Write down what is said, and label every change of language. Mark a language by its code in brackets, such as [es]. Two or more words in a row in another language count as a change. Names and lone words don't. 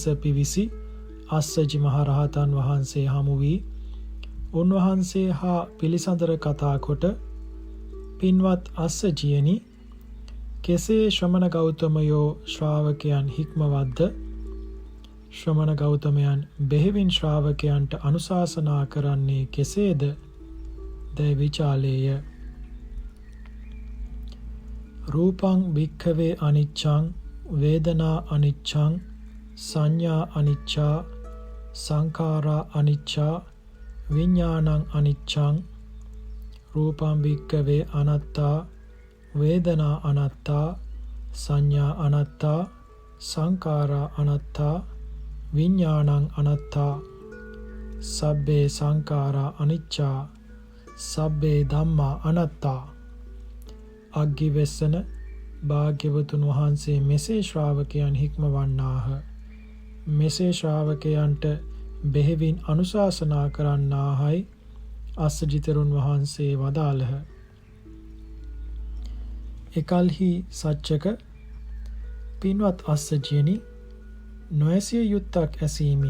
[si] පිවිසි අස්සජි මහරහතන් වහන්සේ හමු වී උන්වහන්සේ හා පිළිසඳර කතා කොට පින්වත් අස්සජියනි, කෙසේ ශ්‍රමණ ගෞතමයෝ ශ්‍රාවකයන් හික්මවද්ද ශ්‍රමණ ගෞතමයන් බෙහෙවින් ශ්‍රාවකයන්ට අනුශාසනා කරන්නේ කෙසේද දැයි විචාලේය. [pi] රූපං භික්ඛවේ අනිච්ඡං වේදනා අනිච්ඡං සංඥා අනිච්චා සංඛාරා අනිච්චා විඥානං අනිච්ඡං. රූපං භික්ඛවේ අනත්තා වේදනා අනත්තා සංඥා අනත්තා සංඛාරා අනත්තා විඥානං අනත්තා. සබ්බේ සංඛාරා අනිච්චා සබ්බේ ධම්මා අනත්තා. [si] අග්ගිවෙස්සන භාග්‍යවතුන් වහන්සේ මෙසේ ශ්‍රාවකයන් හික්මවන්නාහ. මෙසේ ශ්‍රාවකයන්ට බෙහෙවින් අනුශාසනා කරන්නාහයි අස්සජිතරුන් වහන්සේ වදාළහ. එකල්හි සච්චක, පින්වත් අස්සජියනි, නොඇසිය යුත්තක් ඇසීමි.